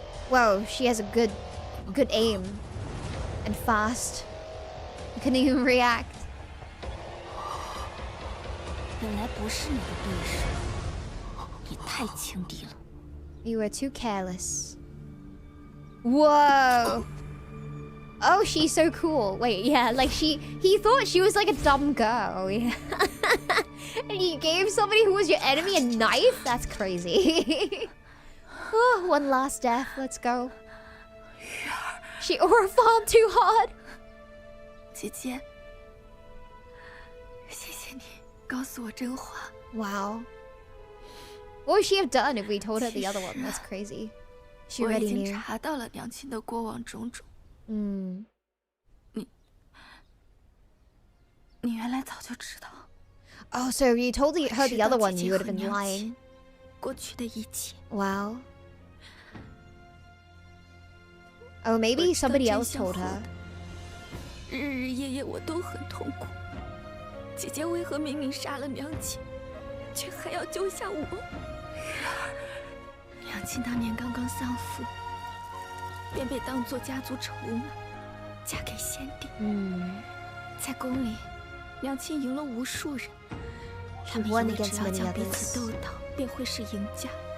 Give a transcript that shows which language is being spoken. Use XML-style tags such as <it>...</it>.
<en>Whoa, she has a good aim. And fast. You couldn't even react.</en> <zh>本来不是你的对手，你太轻敌了。</zh> <en>You were too careless. Whoa. Oh, she's so cool. Wait, yeah, like he thought she was like a dumb girl. Yeah. And you gave somebody who was your enemy a knife? That's crazy. Oh, one last death. Let's go. She aura farmed too hard.</en> <zh>姐姐，谢谢你告诉我真话。</zh> <en>Wow. What would she have done if we told her the other one? That's crazy. She already knew.</en> <zh>我已经查到了娘亲的过往种种。你原来早就知道。</zh> <en>Oh, so you told her the other one, you would have been lying.</en> <zh>过去的一切。</zh> <en>Wow. Oh, maybe somebody else told her.</en> <zh>日日夜夜我都很痛苦。姐姐为何明明杀了娘亲，却还要救下我？月儿，娘亲当年刚刚丧父，便被当作家族筹码，嫁给先帝。在宫里，娘亲赢了无数人，他们以为只要将彼此斗倒，便会是赢家。</zh>